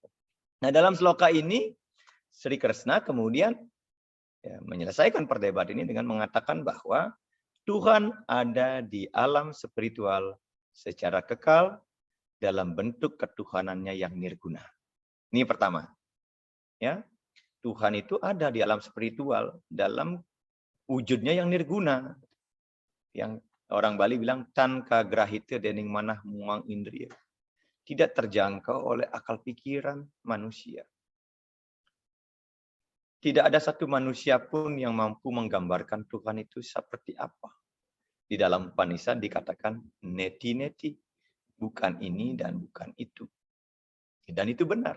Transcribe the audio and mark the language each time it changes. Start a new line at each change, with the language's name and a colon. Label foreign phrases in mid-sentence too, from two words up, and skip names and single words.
Indonesian: Nah, dalam sloka ini Sri Krishna kemudian ya, menyelesaikan perdebatan ini dengan mengatakan bahwa Tuhan ada di alam spiritual secara kekal dalam bentuk ketuhanannya yang nirguna. Ini pertama. Ya. Tuhan itu ada di alam spiritual dalam wujudnya yang nirguna. Yang orang Bali bilang
Balinese: tanka grahita dening manah muang indriya.
Indonesian: Tidak terjangkau oleh akal pikiran manusia. Tidak ada satu manusia pun yang mampu menggambarkan Tuhan itu seperti apa. Di dalam Upanishad dikatakan neti-neti. Bukan ini dan bukan itu. Dan itu benar.